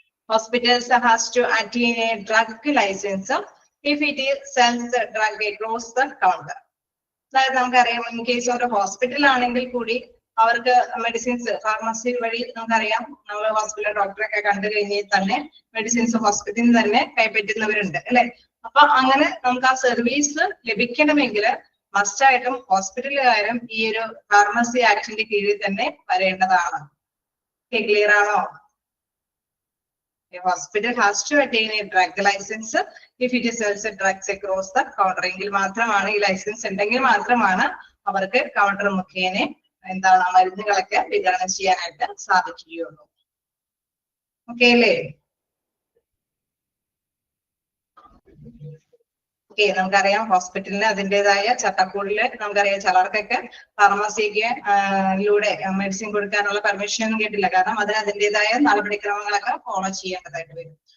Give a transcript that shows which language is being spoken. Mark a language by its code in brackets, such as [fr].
[en] Hospitals has to attain a drug license if it sells the drug across the counter. [ml] അതായത് നമുക്കറിയാം, in case ഒരു hospital ആണെങ്കിൽ കൂടി അവർക്ക് മെഡിസിൻസ് ഫാർമസി വഴി നമുക്കറിയാം, നമ്മൾ ഹോസ്പിറ്റൽ ഡോക്ടറൊക്കെ കണ്ടു കഴിഞ്ഞാൽ തന്നെ മെഡിസിൻസ് ഹോസ്പിറ്റലിൽ തന്നെ കൈപ്പറ്റുന്നവരുണ്ട് അല്ലെ. അപ്പൊ അങ്ങനെ നമുക്ക് ആ സർവീസ് ലഭിക്കണമെങ്കിൽ മസ്റ്റായിട്ടും ഹോസ്പിറ്റലുകാരും ഈ ഒരു ഫാർമസി ആക്ടിന്റെ കീഴിൽ തന്നെ വരേണ്ടതാണ്. ക്ലിയർ ആണോ? [en] A hospital has to attain a drug license if it sells drugs across the counter. [ml] എങ്കിൽ മാത്രമാണ്, ഈ ലൈസൻസ് ഉണ്ടെങ്കിൽ മാത്രമാണ് അവർക്ക് കൗണ്ടർ മുഖേന എന്താണ് മരുന്നുകളൊക്കെ വിതരണം ചെയ്യാനായിട്ട് സാധിക്കുകയുള്ളൂ. ഓക്കെ അല്ലേ? ഓക്കെ, നമുക്കറിയാം ഹോസ്പിറ്റലിന് അതിൻ്റെതായ ചട്ടക്കൂടില് നമുക്കറിയാം ചിലർക്കൊക്കെ ഫാർമസിക്ക് ലൂടെ മെഡിസിൻ കൊടുക്കാനുള്ള പെർമിഷൻ ഒന്നും കിട്ടില്ല, കാരണം അതിന് അതിൻ്റെതായ നടപടിക്രമങ്ങളൊക്കെ ഫോളോ ചെയ്യേണ്ടതായിട്ട് വരും.